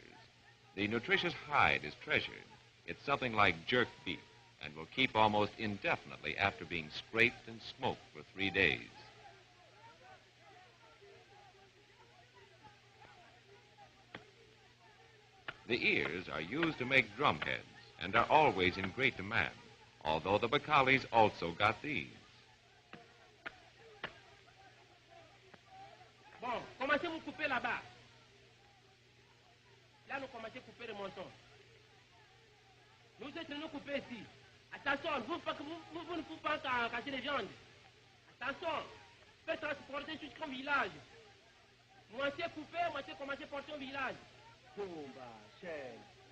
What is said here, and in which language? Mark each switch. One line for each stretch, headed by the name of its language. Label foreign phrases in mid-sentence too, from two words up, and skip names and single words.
English: The nutritious hide is treasured. It's something like jerked beef and will keep almost indefinitely after being scraped and smoked for 3 days. The ears are used to make drumheads and are always in great demand, although the Congolaise also got these.
French: Bon, commencez à vous couper là-bas. Là, nous commençons à couper le menton. Nous essayons de nous couper ici. Attention, vous ne pouvez pas casser les viandes. Attention, faites transporter jusqu'au village. Moitié coupé, moitié commencez à porter au village. Tumba, chef.